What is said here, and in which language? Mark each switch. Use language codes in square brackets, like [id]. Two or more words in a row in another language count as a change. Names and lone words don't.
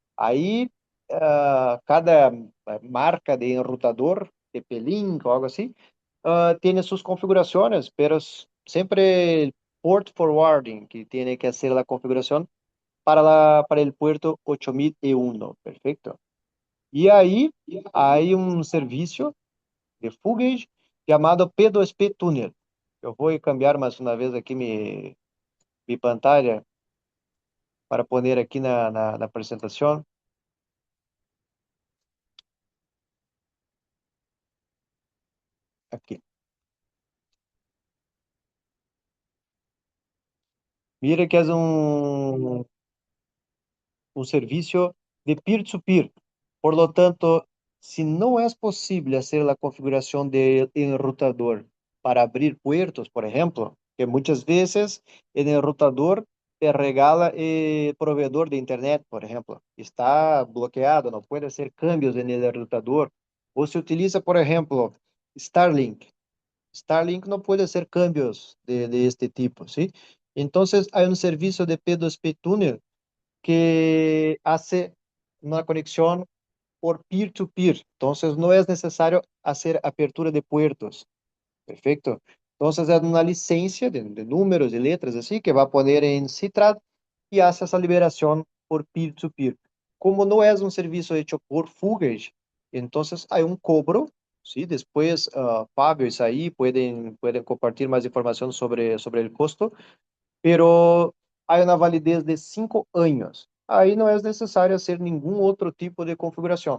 [es] Ahí, cada marca de enrutador, TP-Link o algo así, tiene sus configuraciones, pero siempre el [en] port forwarding [es] que tiene que hacer la configuración para el puerto 8001, perfecto. Y ahí hay un servicio de Fugage llamado P2P Tunnel. [pt] Eu vou cambiar mais uma vez aqui [es] mi pantalla para poner [pt] aqui na apresentação. Aqui. [es] Mira que é un servicio de peer-to-peer. Por lo tanto, si no es posible hacer la configuración del enrutador para abrir puertos, por ejemplo, que muchas veces el enrutador te regala el proveedor de Internet, por ejemplo, está bloqueado, no puede hacer cambios en el enrutador. O se utiliza, por ejemplo, Starlink. Starlink no puede hacer cambios de este tipo, ¿sí? Entonces, hay un servicio de P2P Tunnel que hace una conexión por peer-to-peer. Entonces, no es necesario hacer apertura de puertos. Perfecto. Entonces, es una licencia de números y letras así que va a poner en Citrat y hace esa liberación por peer-to-peer. Como no es un servicio hecho por Fugage, entonces hay un cobro ¿sí? Después, Fabio y Isaí pueden compartir más información sobre el costo, pero hay una validez de 5 años. Ahí no es necesario hacer ningún otro tipo de configuración.